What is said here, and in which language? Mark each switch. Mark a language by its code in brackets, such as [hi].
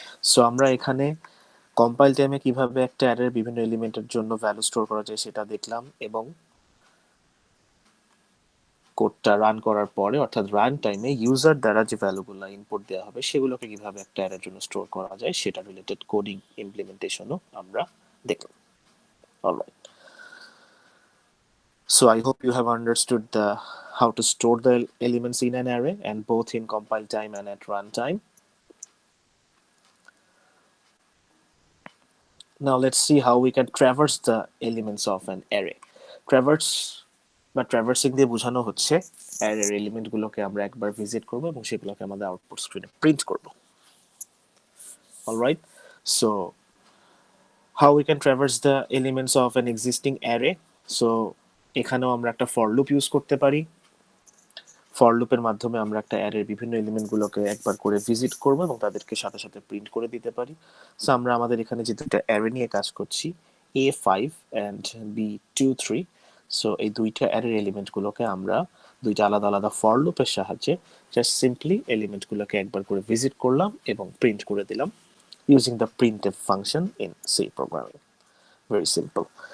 [bn] So আমরা এখানে compile টাইমে কিভাবে একটা অ্যারের বিভিন্ন এলিমেন্টের জন্য ভ্যালু স্টোর করা যায় সেটা দেখলাম এবং কোডটা রান করার পরে অর্থাৎ রান টাইমে ইউজার দ্বারা যে ভ্যালুগুলো ইনপুট দেওয়া হবে সেগুলোকে কিভাবে একটা অ্যারের জন্য স্টোর করা যায় সেটা রিলেটেড কোডিং ইমপ্লিমেন্টেশনও আমরা দেখলাম। [en] Alright, so I hope you have understood the how to store the elements in an array and both in compile time and at runtime. Now let's see how we can traverse the elements of an array. [bn] Traverse বা ট্র্যাভার্সিং দিয়ে বোঝানো হচ্ছে অ্যারের এলিমেন্টগুলোকে আমরা একবার visit করব এবং সেগুলোকে আমাদের আউটপুট স্ক্রিনে প্রিন্ট করব। [en] Alright, so how we can traverse the elements of an existing array. [bn] So এখানেও আমরা একটা ফর লুপ ইউজ করতে পারি। ফর লুপের মাধ্যমে আমরা একটা অ্যারের বিভিন্ন এলিমেন্টগুলোকে একবার করে ভিজিট করব এবং তাদেরকে সাথে সাথে প্রিন্ট করে দিতে পারি। সো আমরা আমাদের এখানে যে দুটো অ্যারে নিয়ে কাজ করছি A5 and B23, সো এই দুইটা অ্যারের এলিমেন্টগুলোকে আমরা দুইটা আলাদা আলাদা ফর লুপের সাহায্যে জাস্ট সিম্পলি এলিমেন্টগুলোকে একবার করে ভিজিট করলাম এবং প্রিন্ট করে দিলাম [en] using the printf function in C programming. Very simple.